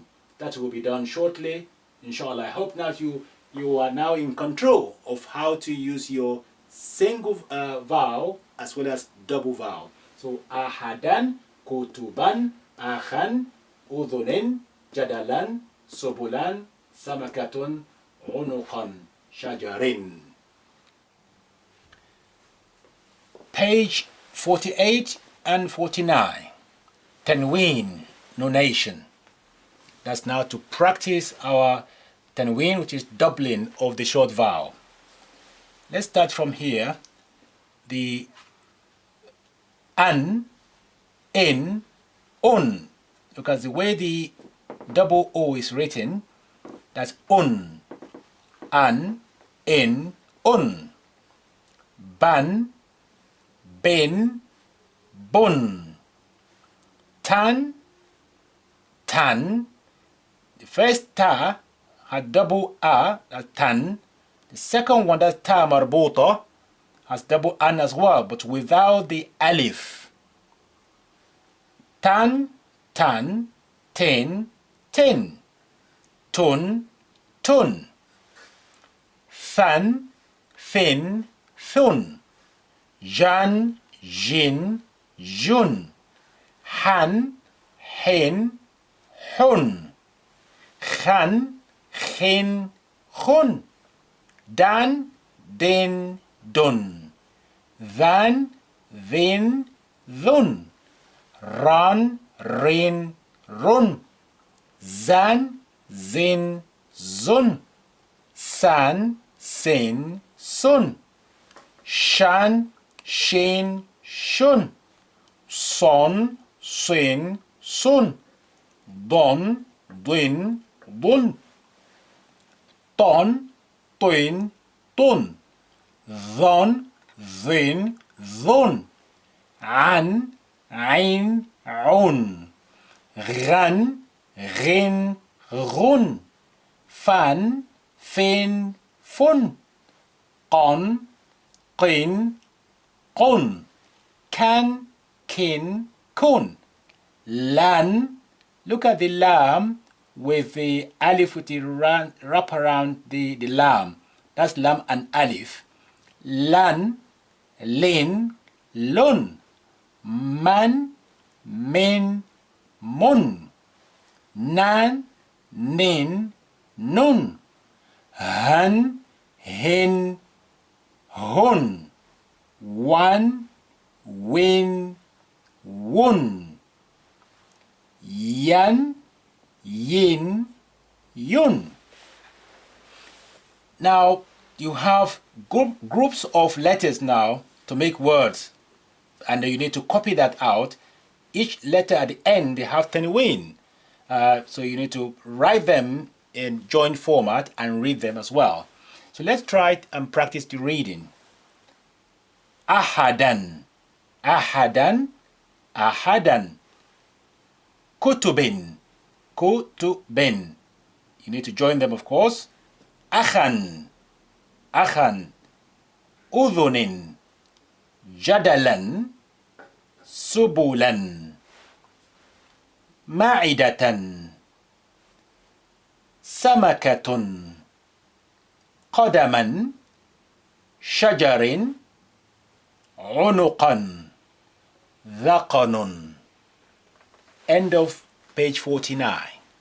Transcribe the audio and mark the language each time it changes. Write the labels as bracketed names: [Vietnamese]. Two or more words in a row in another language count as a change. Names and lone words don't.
[English] That will be done shortly, inshallah. I hope that you are now in control of how to use your single vowel as well as double vowel. [Arabic] So أحدًا، كتبًا، أخًا، أذنٍ، جدلًا، سبلًا، سمكةٌ، عنقًا، شجرٍ. [English] Page 48 and 49, tanween, nonation. That's now to practice our tanween, which is doubling of the short vowel. Let's start from here. The [Arabic] أً إٍ أٌ. [English] Look at the way the double O is written. That's un, [Arabic] أً إٍ أٌ. بً بٍ بٌ. تً ةً. The first ta had double a, that's tan. The second one, that's تاء مربوطة, has double an as well, but without the alif. تً ةً تٍ ةٍ. تٌ ةٌ ثً ثٍ ثٌ. جً جٍ جٌ. حً حٍ حٌ. خً خٍ خٌ. دً دٍ دٌ. ذً ذٍ ذٌ. رً رٍ رٌ. زً زٍ زٌ. سً سٍ سٌ. شً شٍ شٌ. صً صٍ صٌ. ضً ضٍ, dun. طً طٍ طٌ. ظً ظٍ ظٌ. عً عٍ عٌ. غً غٍ غٌ. فً فٍ فٌ. قً قٍ قٌ. كً كٍ كٌ. Lan, [English] look at the lam with the alif with the wrap around the lam. That's lam and alif. [Arabic] لاً لاٍ لاٌ. مً مٍ مٌ. نً نٍ نٌ. هً هٍ هٌ. وً وٍ وٌ. يً يٍ يٌ. [English] Now you have groups of letters now to make words, and you need to copy that out. Each letter at the end, they have tanween. So you need to write them in joint format and read them as well. So let's try it and practice the reading. [Arabic] أحدًا أحدًا أحدًا. كتبٍ كتبٍ. [English] You need to join them, of course. [Arabic] أخًا أخًا. أذنٍ جدلًا سبلًا. مائدةً سمكةٌ, قدما شجر عنقا ذقن. [English] End of page 49.